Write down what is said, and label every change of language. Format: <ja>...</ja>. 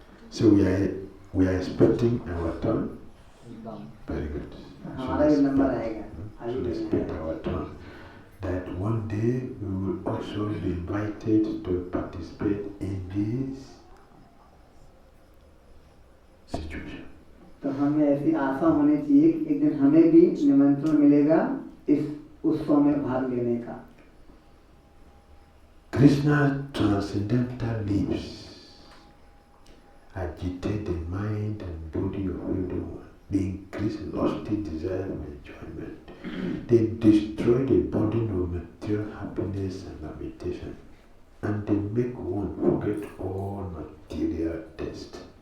<en>So we are expecting our turn. Very good.</en> <hi>हमारा भी number आएगा।</hi> <en>So respect our turn. That one day we will also be invited to participate in this situation.</en> <hi>तो हमें ऐसी आशा होनी चाहिए कि एक दिन हमें भी निमंत्रण मिलेगा इस उत्सव में भाग लेने का।</hi> <en>Krishna's transcendental lives agitate the mind and body of everyone. They increase lusty desire and enjoyment. They destroy the burden of material happiness and limitation, and they make one forget all material taste.</en>